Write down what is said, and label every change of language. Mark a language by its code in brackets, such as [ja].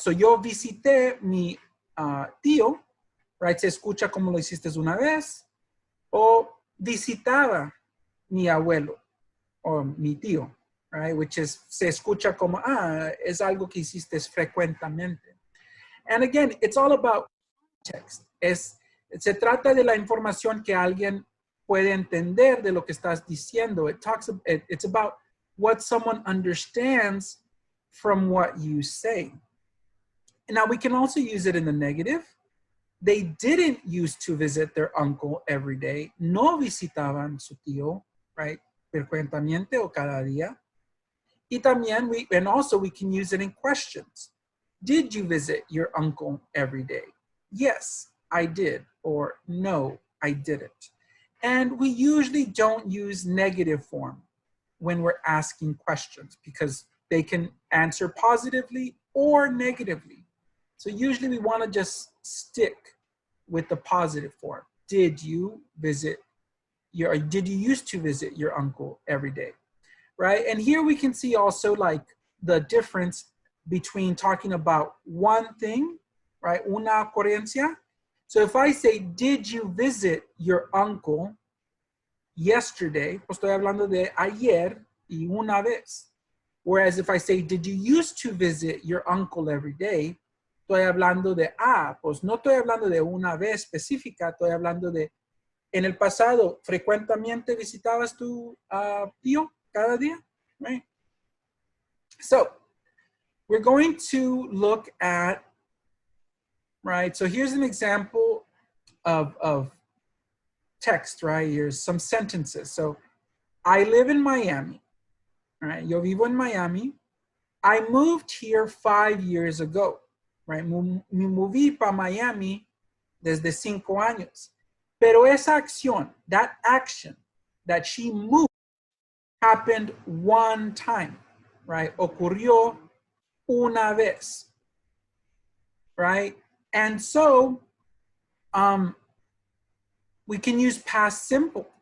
[es] So yo visité mi tío, right? Se escucha como lo hiciste una vez, o visitaba mi abuelo o mi tío, right? [en] Which is, [es] se escucha como, es algo que hiciste frecuentemente. [en] And again, it's all about context. [es] Se trata de la información que alguien puede entender de lo que estás diciendo. [en] It's about what someone understands from what you say. And now we can also use it in the negative. they didn't used to visit their uncle every day. [es] No visitaban su tío, right? Frecuentemente o cada día. Y también [en] and also we can use it in questions. Did you visit your uncle every day? Yes, I did. Or no, I didn't. And we usually don't use negative form when we're asking questions because they can answer positively or negatively. So usually we want to just stick with the positive form. Did you used to visit your uncle every day? Right? And here we can see also like the difference between talking about one thing, right? [es] Una ocurrencia. [en] So if I say, did you visit your uncle yesterday? [es] Pues estoy hablando de ayer y una vez. [en] Whereas if I say, did you used to visit your uncle every day? [es] Estoy hablando de, pues no estoy hablando de una vez específica, estoy hablando de, en el pasado, frecuentemente visitabas tu tío cada día, right? [en] So we're going to look at, right? So here's an example of text, right? Here's some sentences. So I live in Miami, right? [es] Yo vivo en Miami. [en] I moved here 5 years ago, right? [es] Me moví para Miami desde 5 años. Pero esa acción, [en] that action that she moved happened one time, right? [es] Ocurrió una vez, right? [en] And so we can use past simple.